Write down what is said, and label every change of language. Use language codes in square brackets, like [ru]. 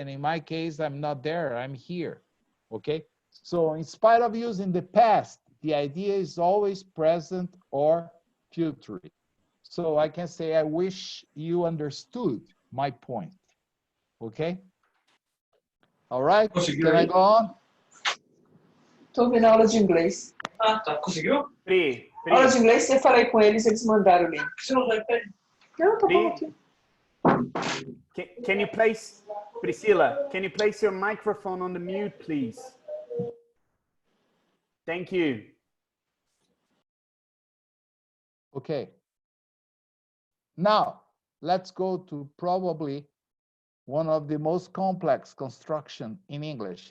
[en] And in my case, I'm not there, I'm here, okay? So in spite of using the past, the idea is always present or future. So I can say, I wish you understood my point, okay? All right, can I go on? [pt] Tô ouvindo a aula de inglês. Ah, tá. Conseguiu? Pri. Aula de inglês, eu falei com eles mandaram o link. Você não vai ter? Não, tá bom Pri. aqui. [en] Can you place, Priscilla, can you place your microphone on the mute, please? Thank you. Okay. Now, let's go to probably one of the most complex construction in English.